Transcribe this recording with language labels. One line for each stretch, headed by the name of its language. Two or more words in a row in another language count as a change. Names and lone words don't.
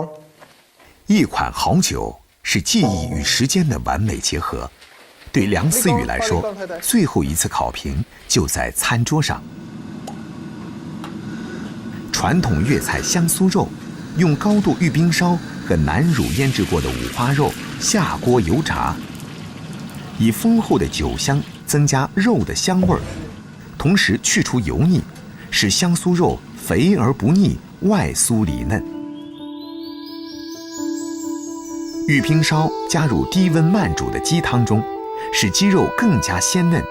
Chinese: 一款好酒是技藝與時間的完美結合。對梁思雨來說，最後一次考評就在餐桌上。傳統粵菜香酥肉，用高度玉冰燒和南乳醃製過的五花肉下鍋油炸， 以丰厚的酒香增加肉的香味儿，同时去除油腻，使香酥肉肥而不腻，外酥里嫩。玉冰烧加入低温慢煮的鸡汤中，使鸡肉更加鲜嫩。